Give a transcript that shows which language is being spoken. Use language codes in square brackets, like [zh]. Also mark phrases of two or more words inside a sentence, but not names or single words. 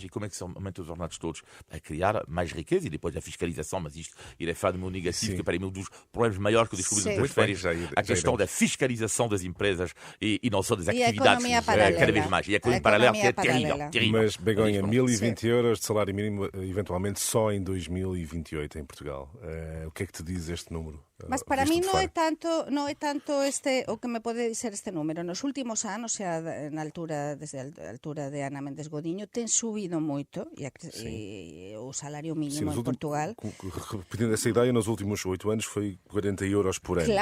[pt] E como é que se aumenta os ordenados todos? É criar mais riqueza e depois a fiscalização, mas isto irá falar do meu negativo, que para mim é um dos problemas maiores que eu descobri nas férias, a questão da fiscalização das empresas e não só das atividades, cada vez mais. E a economia paralela que é terrível. Mas, Begonha, 1.020 euros de salário mínimo, eventualmente só em 2028 em Portugal. O que é que te diz este número? [gl] Mas para mí non é tanto o que me pode dizer este número. Nos últimos anos, desde a altura de Ana Méndez Godinho, ten subido moito e o salario mínimo en Portugal. [pt] Repetindo essa ideia, nos últimos 8 anos foi 40 euros por ano.